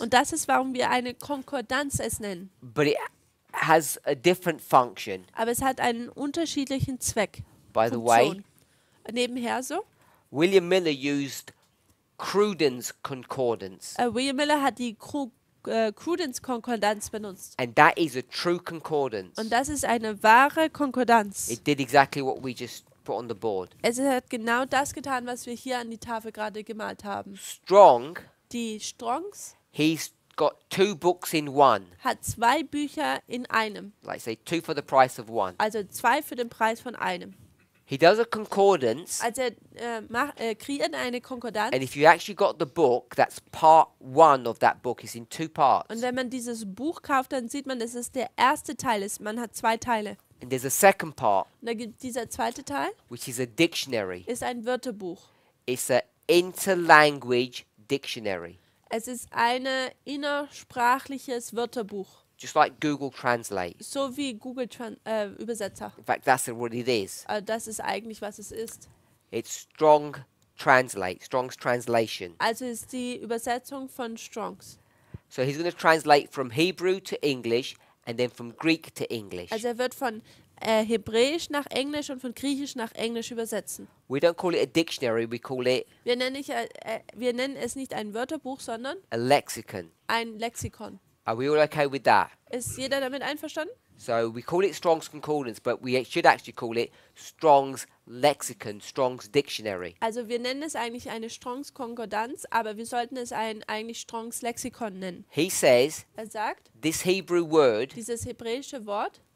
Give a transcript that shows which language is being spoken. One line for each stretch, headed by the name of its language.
German: Und das ist, warum wir eine Konkordanz es nennen.
English: But it has a different function.
German: Aber es hat einen unterschiedlichen Zweck.
English: By the way,
German: Funktion. Nebenher so,
English: William Miller used Cruden's concordance,
German: William Miller hat die Cruden's Konkordanz benutzt.
English: and that is a true concordance.
German: Und das ist eine wahre Konkordanz.
English: It did exactly what we just put on the board.
German: Es hat genau das getan, was wir hier an die Tafel gerade gemalt haben.
English: Strong,
German: Die Strongs
English: he's got 2 books in one,
German: hat 2 Bücher in einem.
English: like say 2 for the price of 1.
German: Also 2 für den Preis von einem.
English: He does a concordance,
German: Also kreiert eine Konkordanz.
English: and if you actually got the book, that's part 1 of that book is in 2 parts.
German: Und wenn man dieses Buch kauft, dann sieht man, dass es der erste Teil ist. Man hat 2 Teile.
English: And there's a second part,
German: Und da gibt dieser zweite Teil,
English: which is a dictionary.
German: ist ein Wörterbuch.
English: It's an interlanguage dictionary,
German: Es ist ein innersprachliches Wörterbuch.
English: just like Google Translate.
German: So wie Google Übersetzer.
English: In fact, that's what it is.
German: Das ist eigentlich, was es ist.
English: It's Strong Translate, Strong's translation.
German: Also ist die Übersetzung von Strongs.
English: So he's going to translate from Hebrew to English and then from Greek to English.
German: Also er wird von Hebräisch nach Englisch und von Griechisch nach Englisch übersetzen.
English: We don't call it a dictionary, we call it
German: Wir nennen es nicht ein Wörterbuch, sondern
English: a lexicon.
German: ein Lexikon.
English: Are we all okay with that?
German: Ist jeder damit einverstanden?
English: So we call it Strong's Concordance, but we should actually call it Strong's Lexicon, Strong's Dictionary.
German: Also wir nennen es eigentlich eine Strongs Konkordanz, aber wir sollten es eigentlich Strongs Lexikon nennen.
English: He says
German: Er sagt,
English: this Hebrew word,
German: dieses hebräische Wort,